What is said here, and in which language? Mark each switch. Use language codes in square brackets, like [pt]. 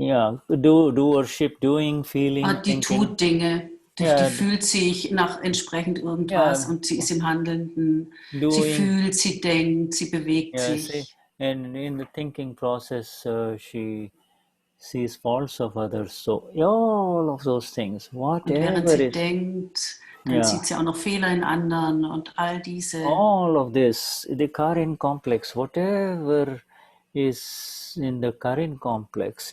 [en] Ja, doership, doing, feeling, [de] die [en] thinking. [de] Tut Dinge, die fühlt sich nach entsprechend irgendwas und sie ist im Handelnden. Doing, sie fühlt, sie denkt, sie bewegt sich. [en] See, and in the thinking process, she sees faults of others. So all of those things, whatever. [de] Und während sie denkt, dann sieht sie auch noch Fehler in anderen und all diese. [en] All of this, the Karin complex, whatever is in the Karin complex.